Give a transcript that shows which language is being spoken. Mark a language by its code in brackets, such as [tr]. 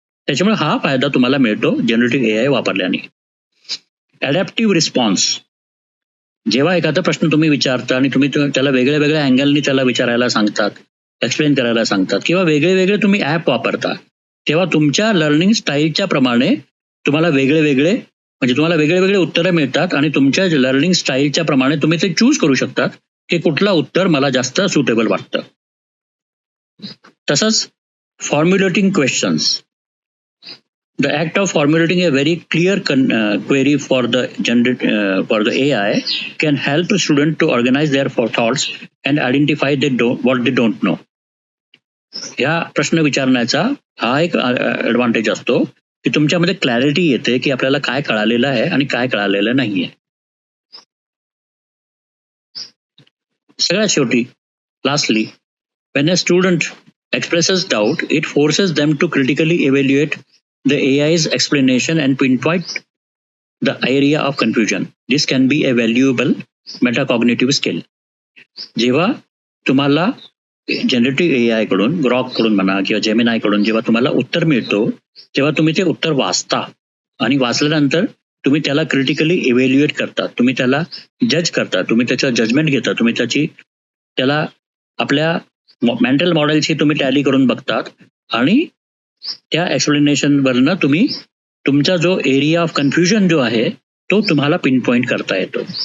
[mr] त्याच्यामुळे हा फायदा तुम्हाला मिळतो जनरेटिव्ह AI वापरल्याने. ॲडॅप्टिव्ह रिस्पॉन्स, जेव्हा एखादा प्रश्न तुम्ही विचारता आणि तुम्ही त्याला वेगळ्या वेगळ्या अँगलनी त्याला विचारायला सांगतात, एक्सप्लेन करायला सांगतात किंवा वेगळे तुम्ही ॲप वापरता, तेव्हा तुमच्या लर्निंग स्टाईलच्या प्रमाणे तुम्हाला वेगळे उत्तरं मिळतात आणि तुमच्या लर्निंग स्टाईलच्या प्रमाणे तुम्ही ते चूज करू शकतात की कुठलं उत्तर मला जास्त सुटेबल वाटतं. तसंच फॉर्म्युलेटिंग questions, [en] The act of formulating a very clear query for the AI can help a student to organize their thoughts and identify what they don't know. [mr] या प्रश्न विचारण्याचा हा एक ऍडव्हान्टेज असतो की तुमच्यामध्ये क्लॅरिटी येते की आपल्याला काय कळालेलं आहे आणि काय कळालेलं नाहीये. सगळ्यात शेवटी lastly, [en] when a student expresses doubt, it forces them to critically evaluate the AI's explanation and pinpoint the area of confusion. This can be a valuable metacognitive skill. [mr] जेव्हा तुम्हाला जनरेटिव्ह एआय कडून, ग्रॉक कडून म्हणा किंवा Gemini कडून जेव्हा तुम्हाला उत्तर मिळतो, तेव्हा तुम्ही ते उत्तर वाचता आणि वाचल्यानंतर तुम्ही त्याला क्रिटिकली इव्हॅल्युएट करता, तुम्ही त्याला जज करता, तुम्ही त्याचं जजमेंट घेता, तुम्ही त्याला आपल्या मेंटल मॉडेलशी तुम्ही टॅली करून बघतात आणि त्या एक्सप्लेनेशन वरनं तुम्ही तुमचा जो एरिया ऑफ कन्फ्युजन जो आहे तो तुम्हाला पिन पॉइंट करता येतो.